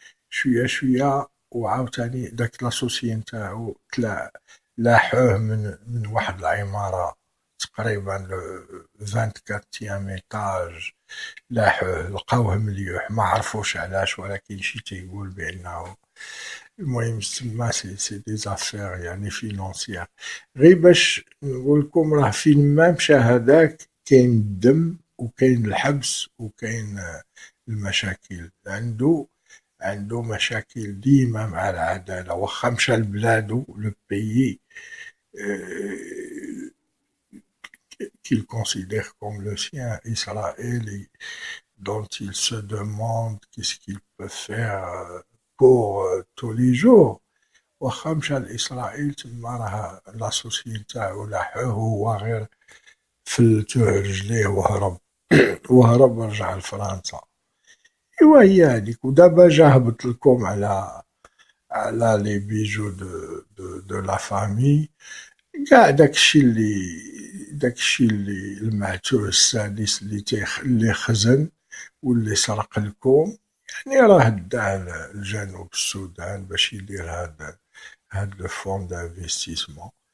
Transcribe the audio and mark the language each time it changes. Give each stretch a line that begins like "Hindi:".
Arabic: شويه شويه وعاوتاني داك لاسوسي نتاعو لاحوه من واحد العماره تقريبا لو 24 ايطاج، لاحوه لقاوه مليوح ما عرفوش علاش، ولكن شي تيقول بانه المهم تما
French: سي دي زافير
Arabic: يعني فينونسيير. غير باش نقولكم راه فين ما مشى هذاك كاين الدم وكاين الحبس وكاين المشاكل. عنده مشاكل ديما مع العدالة، واخا مشى لبلادو لو بيي
French: qu'il considère comme le sien, Israël, dont il se demande qu'est-ce qu'il peut faire pour tous les jours.
Arabic: واخا مشى لإسرائيل تما راه لاسوسي نتاعو لاحوه وهو غير فلتوه رجليه وهرب ورجع لفرنسا. ايوا هي هاديك. ودابا جا هبط لكم على
French: لي بيجو دو لا فامي،
Arabic: كاع داكشي اللي المعتوه السادس اللي خزن واللي سرق لكم، يعني راه داه لجنوب السودان باش يدير هاد
French: لو فون دانفستيسمون.